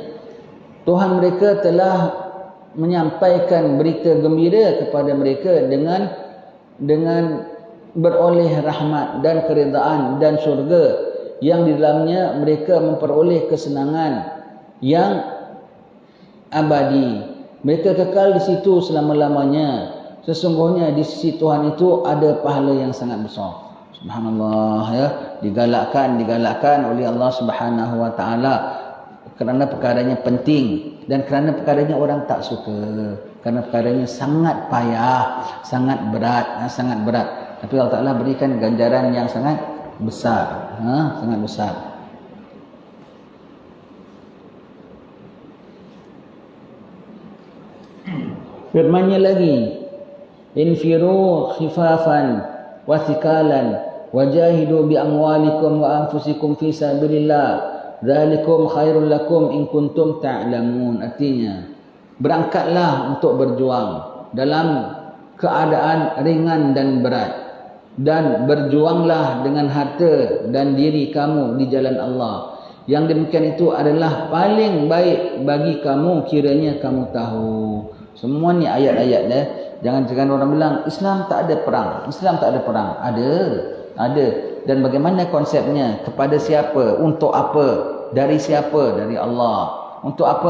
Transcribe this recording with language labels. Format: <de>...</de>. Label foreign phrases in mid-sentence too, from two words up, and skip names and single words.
<ms>Tuhan mereka telah menyampaikan berita gembira kepada mereka dengan beroleh rahmat dan keredaan dan syurga yang di dalamnya mereka memperoleh kesenangan yang abadi. Mereka kekal di situ selama-lamanya. Sesungguhnya di sisi Tuhan itu ada pahala yang sangat besar. Subhanallah, ya. Digalakkan oleh Allah</ms> <ar>سبحانه وتعالى</ar> <ms>kerana perkaranya penting dan kerana perkaranya orang tak suka. Kerana perkaranya sangat payah, sangat berat. Tapi Allah Taala berikan ganjaran yang sangat besar, sangat besar. Firman-Nya lagi,</ms> <ar>انفروا خفافا وثقالا وجاهدوا بأموالكم وأنفسكم في سبيل الله ذلكم خير لكم إن كنتم تعلمون.</ar> <ms>Artinya, berangkatlah untuk berjuang dalam keadaan ringan dan berat, dan berjuanglah dengan harta dan diri kamu di jalan Allah. Yang demikian itu adalah paling baik bagi kamu kiranya kamu tahu. Semua ni ayat-ayat dah. Jangan orang bilang Islam tak ada perang. Islam tak ada perang. Ada. Dan bagaimana konsepnya? Kepada siapa? Untuk apa? Dari siapa? Dari Allah. Untuk apa?</ms>